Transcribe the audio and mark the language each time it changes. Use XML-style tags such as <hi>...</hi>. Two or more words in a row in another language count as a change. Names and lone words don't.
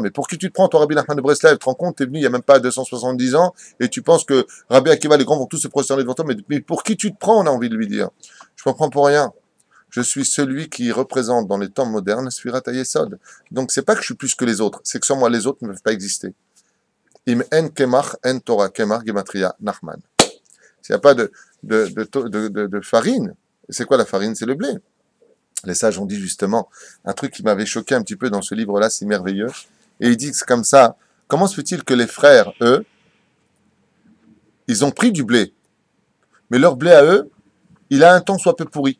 <fr>Mais pour qui tu te prends, toi, Rabbi Nachman de Breslev? Tu te rends compte, tu es venu il n'y a même pas 270 ans, et tu penses que Rabbi Akiva, les grands vont tous se prosterner devant toi. Mais pour qui tu te prends, on a envie de lui dire. Je ne me prends pour rien. Je suis celui qui représente dans les temps modernes</fr> <he>ספירת היסוד.</he> <fr>Donc, c'est pas que je suis plus que les autres, c'est que sans moi, les autres ne peuvent pas exister.</fr> <he>אם אין קמח אין תורה, קמח גימטריא נחמן.</he> <fr>S'il n'y a pas de farine, c'est quoi la farine? C'est le blé. Les sages ont dit justement un truc qui m'avait choqué un petit peu dans ce livre-là, si merveilleux. Et ils disent comme ça, comment se fait-il que les frères, eux, ils ont pris du blé, mais leur blé à eux, il a un temps soit peu pourri.</fr>